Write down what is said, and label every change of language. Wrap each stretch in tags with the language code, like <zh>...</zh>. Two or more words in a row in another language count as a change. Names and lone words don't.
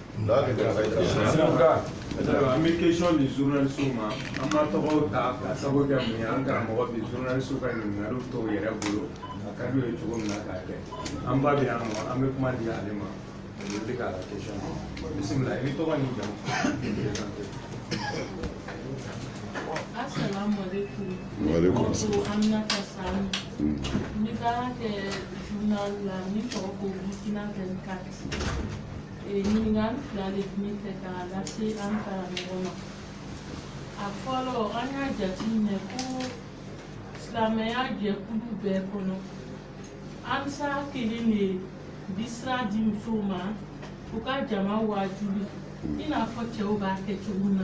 <bm>An bɛ question di journaliste ma an ma tɔgɔw ta ka sabu kɛ mun ye an karamɔgɔ bi journaliste ka ɲininkaliw t'o yɛrɛ bolo a ka d'u ye cogo min na k'a kɛ an ba bɛ yan nɔ an bɛ kuma di ale ma o bɛ k'a la question bisimila i ni tɔgɔ ni jamu.</bm> <ar>السلام عليكم. وعليكم assalam.</ar> <bm>Aminata Sani. Ni baara kɛ journal la min tɔgɔ ko Burkina 24. ɲininkali fila de tun bɛ fɛ k'a lase an karamɔgɔ ma. A fɔlɔ an y'a jateminɛ ko silamɛya jɛkulu bɛɛ kɔnɔ Ansa kelen de di sira di musow ma u ka jama wajibi i n'a fɔ cɛw b'a kɛ cogo min na.</bm>